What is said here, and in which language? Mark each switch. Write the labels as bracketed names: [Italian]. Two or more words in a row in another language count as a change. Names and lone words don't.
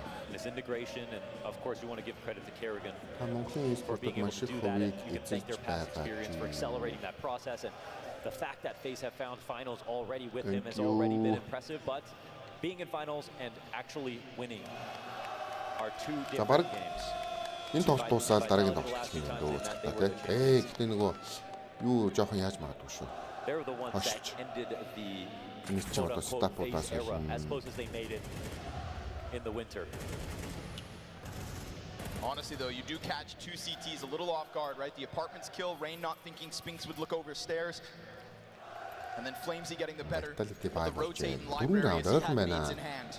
[English] This integration, and of course you want to give credit to Kerrigan for being able to do that, and you can thank their past experience for accelerating that process, and the fact that FaZe have found finals already with him has already been impressive, but being in finals and actually winning are 2 different games. [Mongolian] Энэ тоглолт дуусаад дараагийн тоглолт хийх юм дөө цагдаа тий. Гэтэ нөгөө юу жоохон яаж магадгүй шүү. [English] They're the ones that ended the FaZe era as close as they made it in the winter. Honestly though, you do catch 2 CTs a little off guard, right? The apartments kill, Rain not thinking Sphinx would look over stairs. And then Flamesy getting the better of the rotating library as he had nades in hand.